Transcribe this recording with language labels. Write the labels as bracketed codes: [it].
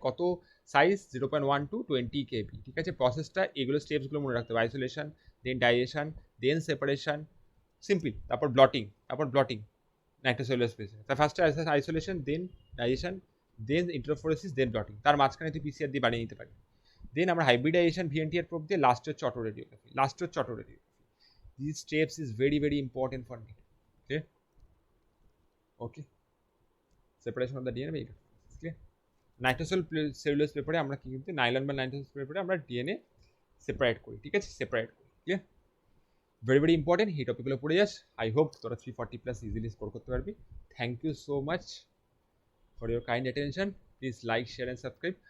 [bn] কত size, 0.1 to 20 KB। ঠিক আছে? প্রসেসটা এগুলো স্টেপসগুলো মনে রাখতে হবে, আইসোলেশন, দেন ডাইজেশন, দেন সেপারেশন, সিম্পল, তারপর ব্লটিং নাইট্রোসেলুলার স্পেসে। তার ফার্স্টে আইসোলেশন, দেন ডাইজেশন, দেন ইন্টারফোরেসিস, দেন ব্লটিং। তার মাঝখানে তুই পিসিআর দিয়ে বানিয়ে নিতে পারি। দেন আমরা হাইব্রিডাইজেশন ভিএনটিআর প্রোব দিয়ে লাস্ট হচ্ছে অটোরেডিওগ্রাফি। [en] These steps is very very important for me. Okay, separation of the DNA by electrophoresis. Clear? [bn] নাইট্রোসেলুলার পেপারে আমরা কি কিন্তু নাইলন বা নাইট্রোসেল পেপারে আমরা ডিএনএ সেপারেট করি। ঠিক আছে? সেপারেট করি। ক্লিয়ার? ভেরি ভেরি ইম্পর্টেন্ট, এই টপিকগুলো পড়ে যাস। আই হোপ তোরা 340+ ইজিলি স্কোর করতে পারবি। [en] Thank you so much for your kind attention. Please like, share and subscribe.